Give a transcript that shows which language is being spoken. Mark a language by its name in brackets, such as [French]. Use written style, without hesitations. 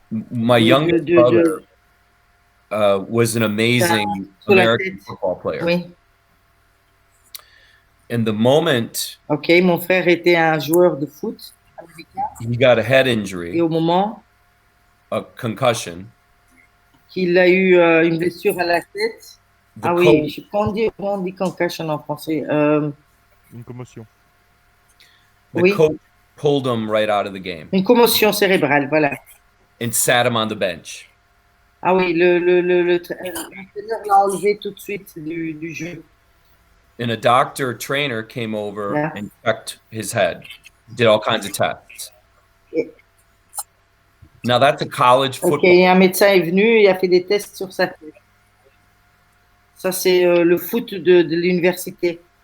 [English] My youngest brother was an amazing American football player. [French] Oui. [English] And the moment [French] mon frère était un joueur de foot américain. [English] He got a head injury. [French] Et au moment [English] a concussion. [French] Qu'il a eu une blessure à la tête. On dit concussion en français. Une commotion. [English] The coach pulled him right out of the game. [French] Une commotion cérébrale, voilà. [English] And sat him on the bench. [French] Ah oui, l'entraîneur l'a enlevé tout de suite du jeu. [English] And a doctor trainer came over and checked his head, did all kinds of tests. Now that's a college football. [French] Un médecin est venu et a fait des tests sur sa tête. Ça c'est le foot de l'université.